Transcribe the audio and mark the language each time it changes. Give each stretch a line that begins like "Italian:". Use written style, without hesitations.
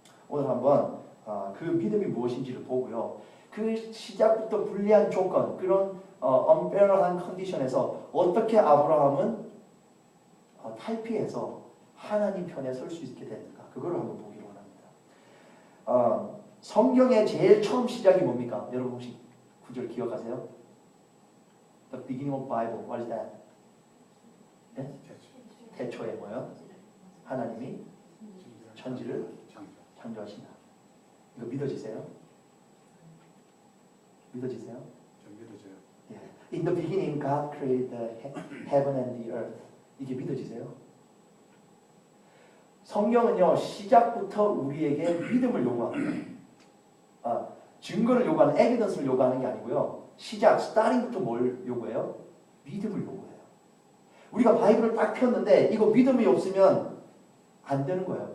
Korean: 오늘 한번 그 믿음이 무엇인지를 보고요. 그 시작부터 불리한 조건, 그런 unfair한 컨디션에서 어떻게 아브라함은 탈피해서 하나님 편에 설 수 있게 됐는가? 그걸 한번 보기로 원합니다. 성경의 제일 처음 시작이 뭡니까? 여러분 혹시 구절 기억하세요?
English: The beginning of Bible, what is that?
Korean: 네? 태초에 뭐요? 하나님이 천지를 창조하신다. 이거 믿어지세요? 믿어지세요? 좀 믿어져요.
English: In the beginning, God created the heaven and the earth.
Korean: 이게 믿어지세요? 성경은요 시작부터 우리에게 믿음을 요구합니다. 증거를 요구하는, 에비던스를 요구하는 게 아니고요. 시작, 스타팅부터 뭘 요구해요? 믿음을 요구해요. 우리가 바이블을 딱 폈는데 이거 믿음이 없으면 안 되는 거예요.